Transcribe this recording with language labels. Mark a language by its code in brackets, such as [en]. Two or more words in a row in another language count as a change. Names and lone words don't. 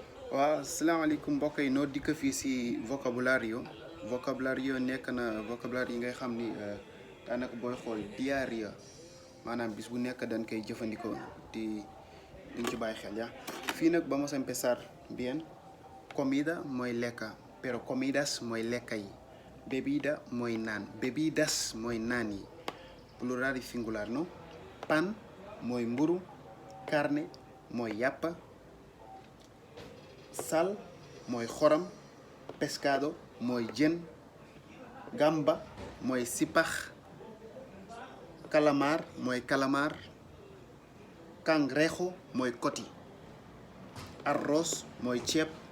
[wo] waaw salaamaaleykum mbokk yi noo dikk fii si vocabulario nekk na vocabulaire yi ngay xam ni daanaka booy xool diaria maanaam bis bu nekk dañ koy jëfandikoo di duñ ci bàyyi xel ya fii nag [es] vamos a empezar bien. [wo] Comida mooy lekka pero comidas mooy lekka yi. Bebida mooy naan bebidas mooy naan yi [es] plural y singular no. [wo] Pan mooy mburu. Carne mooy yàpp. Sal mooy xorom. Pescado mooy jën. Gamba mooy sipax. Calamar mooy calamar. Cangrejo mooy koti. Arroz mooy ceeb.